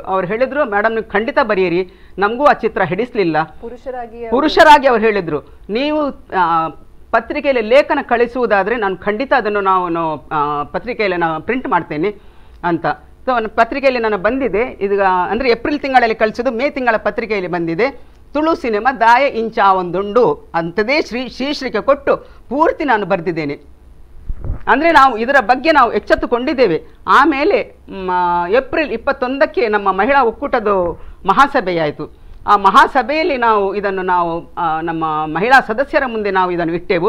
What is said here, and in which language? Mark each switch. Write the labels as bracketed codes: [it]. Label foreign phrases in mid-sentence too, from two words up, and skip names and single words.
[kn] ಅವ್ರು ಹೇಳಿದರು, ಮೇಡಮ್ ನೀವು ಖಂಡಿತ ಬರೆಯಿರಿ, ನಮಗೂ ಆ ಚಿತ್ರ ಹಿಡಿಸಲಿಲ್ಲ. ಪುರುಷರಾಗಿ ಅವ್ರು ಹೇಳಿದರು, ನೀವು ಪತ್ರಿಕೆಯಲ್ಲಿ ಲೇಖನ ಕಳಿಸುವುದಾದರೆ ನಾನು ಖಂಡಿತ ಅದನ್ನು ನಾವು ಪತ್ರಿಕೆಯಲ್ಲಿ ನಾನು ಪ್ರಿಂಟ್ ಮಾಡ್ತೇನೆ ಅಂತ. ಸೊ ಪತ್ರಿಕೆಯಲ್ಲಿ ನಾನು ಬಂದಿದೆ, ಇದು ಅಂದರೆ ಏಪ್ರಿಲ್ ತಿಂಗಳಲ್ಲಿ ಕಳಿಸೋದು, ಮೇ ತಿಂಗಳ ಪತ್ರಿಕೆಯಲ್ಲಿ ಬಂದಿದೆ. ತುಳು ಸಿನಿಮಾ ದಾಯ ಇಂಚ ಒಂದುಂಡು ಅಂತದೇ ಶೀರ್ಷಿಕೆ ಕೊಟ್ಟು ಪೂರ್ತಿ ನಾನು ಬರೆದಿದ್ದೇನೆ. ಅಂದರೆ ನಾವು ಇದರ ಬಗ್ಗೆ ನಾವು ಎಚ್ಚೆತ್ತುಕೊಂಡಿದ್ದೇವೆ. ಆಮೇಲೆ ಏಪ್ರಿಲ್ 21ಕ್ಕೆ ನಮ್ಮ ಮಹಿಳಾ ಒಕ್ಕೂಟದ ಮಹಾಸಭೆಯಾಯಿತು. ಆ ಮಹಾಸಭೆಯಲ್ಲಿ ನಾವು ಇದನ್ನು ನಮ್ಮ ಮಹಿಳಾ ಸದಸ್ಯರ ಮುಂದೆ ನಾವು ಇದನ್ನು ಇಟ್ಟೆವು.